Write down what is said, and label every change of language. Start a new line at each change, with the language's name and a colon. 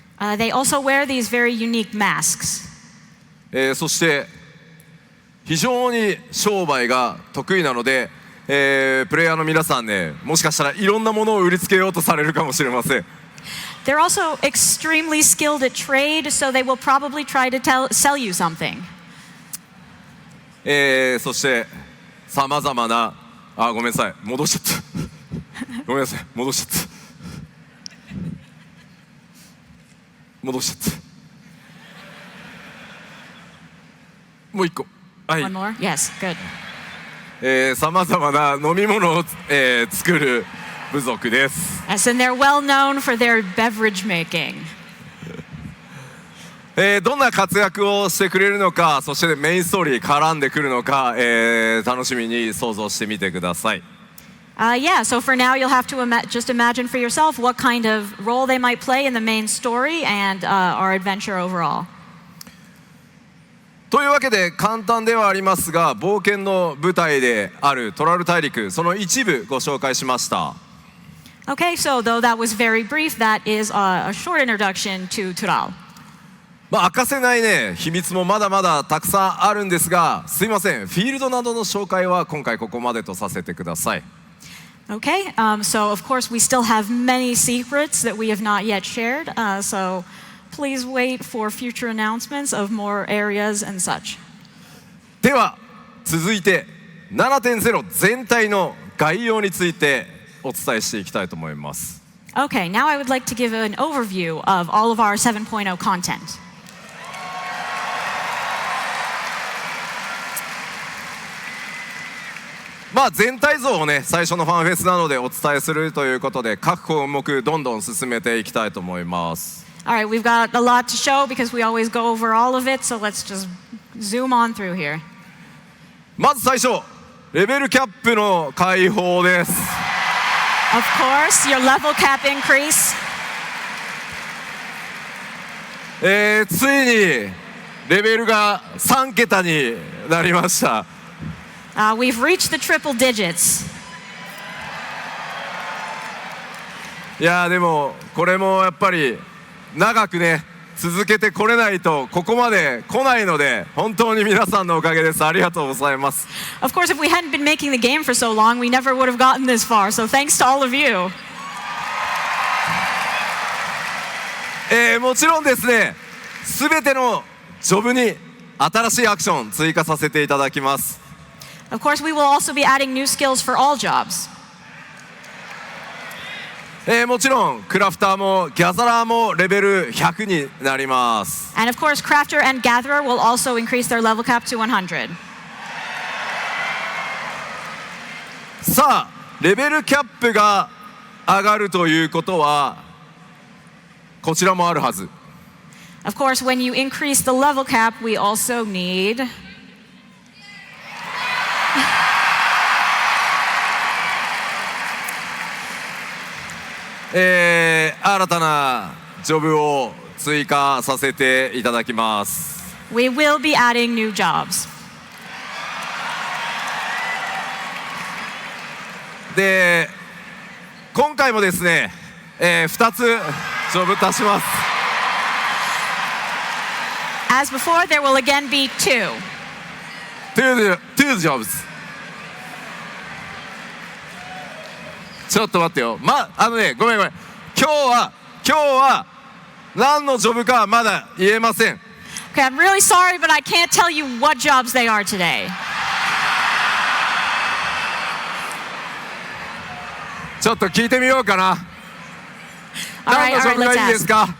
English: They also wear these very unique masks.
Japanese: そして非常に商売が得意なので、プレイヤーの皆さんねもしかしたらいろんなものを売りつけようとされるかもしれません。
English: They're also extremely skilled at trade, so they will probably try to sell you something.
Japanese: そしてさまざまなごめんなさい戻しちゃったごめんなさい戻しちゃった戻しちゃったもう一個はい
English: One more? Yes, good.
Japanese: さまざまな飲み物を、作る部族です。
English: Yes, and they're well known for their beverage making.
Japanese: どんな活躍をしてくれるのか、そしてメインストーリー絡んでくるのか、楽しみに想像してみてください。
English: Yeah, so for now you'll have to just imagine for yourself what kind of role they might play in the main story and our adventure overall.
Japanese: というわけで簡単ではありますが、冒険の舞台であるトラル大陸、その一部ご紹介しました。
English: Okay, so though that was very brief, that is a short introduction to Tural.
Japanese: 明かせないね秘密もまだまだたくさんあるんですが、すいませんフィールドなどの紹介は今回ここまでとさせてください。
English: Okay, so of course we still have many secrets that we have not yet shared, so please wait for future announcements of more areas and such.
Japanese: では続いて 7.0 全体の概要についてお伝えしていきたいと思います。
English: Okay, now I would like to give an overview of all of our 7.0 content.
Japanese: 全体像をね最初のファンフェスなどでお伝えするということで各項目どんどん進めていきたいと思います。
English: All right, we've got a lot to show because we always go over all of it, so let's just zoom on through here.
Japanese: まず最初レベルキャップの解放です。
English: Of course, your level cap increase.
Japanese: ついにレベルが3桁になりました。
English: We've reached the triple digits.
Japanese: いやでもこれもやっぱり長くね続けてこれないとここまで来ないので本当に皆さんのおかげです。ありがとうございます。
English: Of course, if we hadn't been making the game for so long, we never would have gotten this far. So thanks to all of you.
Japanese: もちろんですね全てのジョブに新しいアクション追加させていただきます。
English: Of course, we will also be adding new skills for all jobs.
Japanese: もちろんクラフターもギャザラーもレベル100になります。
English: And of course, Crafter and Gatherer will also increase their level cap to 100.
Japanese: さあレベルキャップが上がるということはこちらもあるはず。
English: Of course, when you increase the level cap, we also need
Japanese: 新たなジョブを追加させていただきます。
English: We will be adding new jobs.
Japanese: で今回もですね、2つジョブ足します。
English: As before, there will again be two. Two jobs。
Japanese: ちょっと待ってよ。ごめん。今日は何のジョブかはまだ言えません。
English: Okay, I'm really sorry, but I can't tell you what jobs they are today.
Japanese: ちょっと聞いてみようかな。
English: All right,
Japanese: 何のジョブがいいですか？